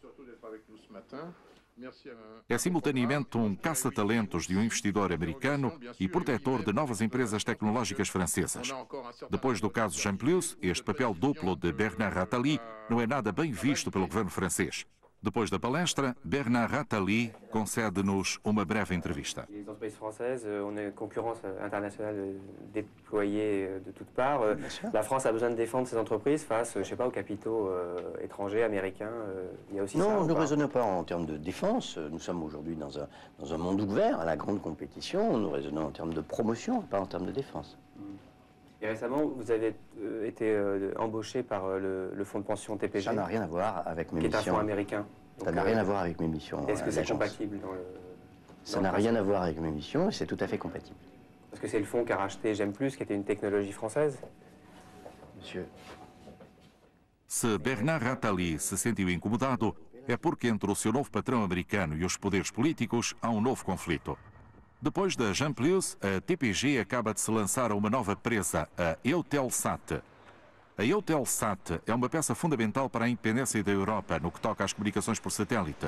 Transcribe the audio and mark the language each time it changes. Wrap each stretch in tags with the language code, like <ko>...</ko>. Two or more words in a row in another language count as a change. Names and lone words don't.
<pt>É simultaneamente um caça-talentos de um investidor americano e protetor de novas empresas tecnológicas francesas. Depois do caso Gemplus, este papel duplo de Bernard Attali não é nada bem visto pelo governo francês. Depois da palestra, Bernard Attali concede-nos uma breve entrevista.</pt> <fr>Les entreprises françaises, on est concurrence internationale déployée de toutes parts. La France a besoin de défendre ses entreprises face, je sais pas, aux capitaux étrangers, américains. Il y a aussi ça. Non, nous ne raisonnons pas en termes de défense. Nous sommes aujourd'hui dans un monde ouvert à la grande compétition. Nous raisonnons en termes de promotion, pas en termes de défense. Et récemment, vous avez été embauché par le fonds de pension TPG. Ça n'a rien à voir avec mes missions. Qui est un fonds américain. Ça n'a rien à voir avec mes missions. Est-ce que c'est compatible dans le... Ça n'a rien à voir avec mes missions et c'est tout à fait compatible. Parce que c'est le fonds qui a racheté Gemplus, qui était une technologie française. Monsieur.</fr> <pt>Se Bernard Attali se sentiu incomodado, é porque entre o seu novo patrão americano e os poderes políticos há um novo conflito. Depois da Gemplus, a TPG acaba de se lançar a uma nova presa, a Eutelsat. A Eutelsat é uma peça fundamental para a independência da Europa no que toca às comunicações por satélite.</pt>